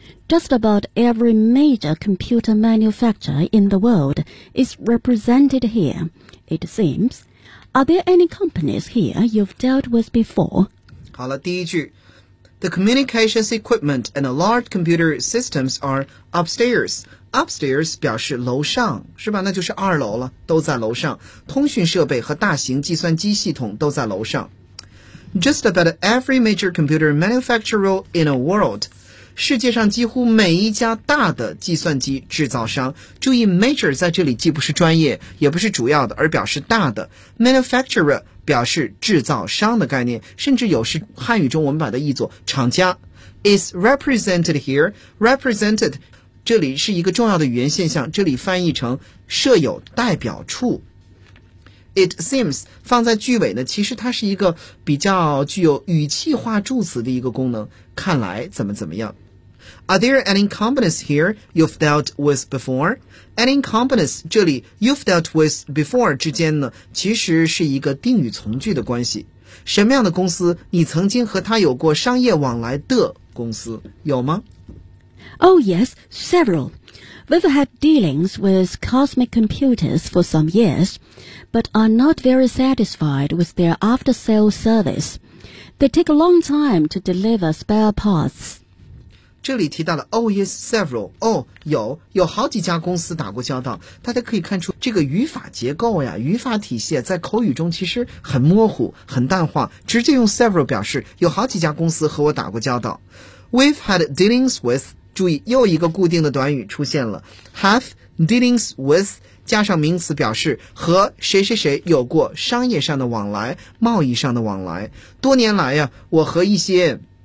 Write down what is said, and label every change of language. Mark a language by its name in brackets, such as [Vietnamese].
[English] Just about every major computer manufacturer in the world is represented here, it seems. Are there any companies here you've dealt with before? [Chinese] 好了，第一句。 [English] The communications equipment and large computer systems are upstairs. [Chinese] Upstairs 表示楼上，是吧？那就是二楼了，都在楼上。通讯设备和大型计算机系统都在楼上。 [English] Just about every major computer manufacturer in the world... [Chinese] 世界上几乎每一家大的计算机制造商，注意 major 在这里既不是专业也不是主要的，而表示大的。 manufacturer 表示制造商的概念，甚至有时汉语中我们把它译作厂家。 [English] is represented here, [Chinese] represented 这里是一个重要的语言现象，这里翻译成设有代表处。 [English] It seems [Chinese] 放在句尾呢，其实它是一个比较具有语气化助词的一个功能，看来怎么怎么样。 [English] Are there any companies here you've dealt with before? Any companies [Chinese] 这里 [English] you've dealt with before [Chinese] 之间呢，其实是一个定语从句的关系。什么样的公司你曾经和他有过商业往来的公司有吗？ [English] Oh yes, severalWe've had dealings with Cosmic Computers for some years, but are not very satisfied with their after-sales service. They take a long time to deliver spare parts. [Chinese] 这里提到了 [English] Oh yes, several. [Chinese] Oh, 有好几家公司打过交道。大家可以看出这个语法结构呀，语法体系在口语中其实很模糊，很淡化，直接用 several 表示有好几家公司和我打过交道。 [English] We've had dealings with... [Chinese] 注意又一个固定的短语出现了， [English] have dealings with [Chinese] 加上名词表示和谁谁谁有过商业上的往来、贸易上的往来。多年来呀，我和一些